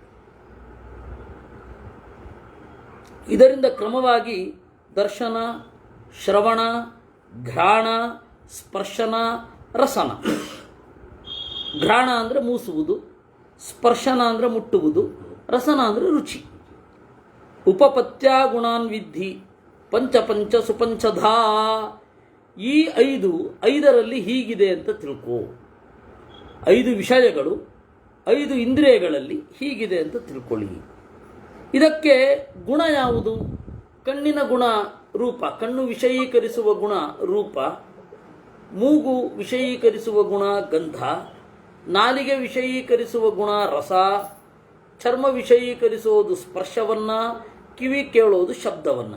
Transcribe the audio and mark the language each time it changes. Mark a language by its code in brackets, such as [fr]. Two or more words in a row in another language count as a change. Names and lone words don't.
[kn] ಇದರಿಂದ ಕ್ರಮವಾಗಿ ದರ್ಶನ, ಶ್ರವಣ, ಘ್ರಾಣ, ಸ್ಪರ್ಶನ, ರಸನ. ಘ್ರಾಣ ಅಂದರೆ ಮೂಸುವುದು, ಸ್ಪರ್ಶನ ಅಂದರೆ ಮುಟ್ಟುವುದು, ರಸನ ಅಂದರೆ ರುಚಿ. [sa] ಉಪಪತ್ಯ ಗುಣಾನ್ ವಿದ್ಧಿ ಪಂಚ ಪಂಚ ಸುಪಂಚಧಾ. [kn] ಈ ಐದರಲ್ಲಿ ಹೀಗಿದೆ ಅಂತ ತಿಳ್ಕೋ. 5 ವಿಷಯಗಳು 5 ಇಂದ್ರಿಯಗಳಲ್ಲಿ ಹೀಗಿದೆ ಅಂತ ತಿಳ್ಕೊಳ್ಳಿ. ಇದಕ್ಕೆ ಗುಣ ಯಾವುದು? ಕಣ್ಣಿನ ಗುಣ ರೂಪ, ಕಣ್ಣು ವಿಷಯೀಕರಿಸುವ ಗುಣ ರೂಪ, ಮೂಗು ವಿಷಯೀಕರಿಸುವ ಗುಣ ಗಂಧ, ನಾಲಿಗೆ ವಿಷಯೀಕರಿಸುವ ಗುಣ ರಸ, ಚರ್ಮ ವಿಷಯೀಕರಿಸುವುದು ಸ್ಪರ್ಶವನ್ನು, ಕಿವಿ ಕೇಳೋದು ಶಬ್ದವನ್ನು.